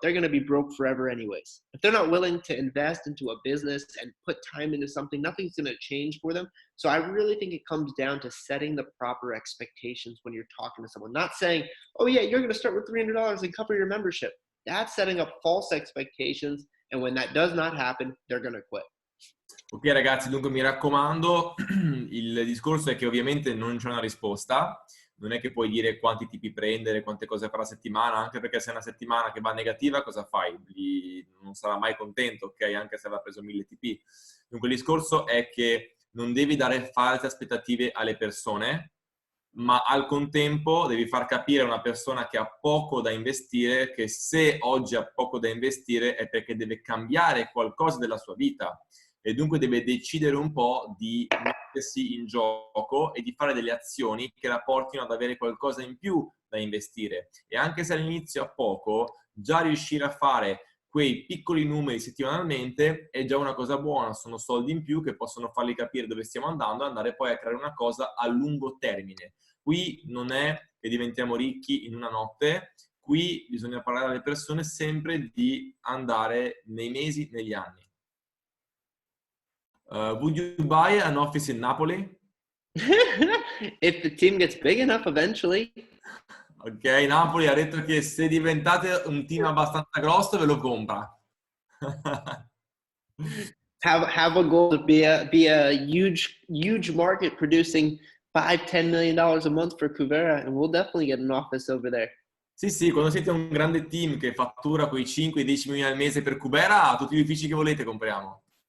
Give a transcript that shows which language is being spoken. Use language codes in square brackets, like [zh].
[en] They're going to be broke forever anyways. If they're not willing to invest into a business and put time into something, nothing's going to change for them. So I really think it comes down to setting the proper expectations when you're talking to someone. Not saying, oh, yeah, you're going to start with $300 and cover your membership. That's setting up false expectations. And when that does not happen, they're going to quit. [it] Ok ragazzi, dunque mi raccomando, il discorso è che ovviamente non c'è una risposta, non è che puoi dire quanti tipi prendere, quante cose fare a settimana, anche perché se è una settimana che va negativa cosa fai? Non sarà mai contento, ok? Anche se aveva preso 1000 TP. Dunque il discorso è che non devi dare false aspettative alle persone, ma al contempo devi far capire a una persona che ha poco da investire che se oggi ha poco da investire è perché deve cambiare qualcosa della sua vita. E dunque deve decidere un po' di mettersi in gioco e di fare delle azioni che la portino ad avere qualcosa in più da investire. E anche se all'inizio ha poco, già riuscire a fare quei piccoli numeri settimanalmente è già una cosa buona, sono soldi in più che possono fargli capire dove stiamo andando e andare poi a creare una cosa a lungo termine. Qui non è che diventiamo ricchi in una notte, qui bisogna parlare alle persone sempre di andare nei mesi, negli anni. [en] Would you buy an office in Napoli? If the team gets big enough eventually. [it] Ok, Napoli ha detto che se diventate un team abbastanza grosso ve lo compra. [en] have a goal to be a huge market producing $5-10 million a month for Kuvera, and we'll definitely get an office over there. [it] Sì, sì, quando siete un grande team che fattura quei 5-10 milioni al mese per Kuvera, tutti gli uffici che volete compriamo.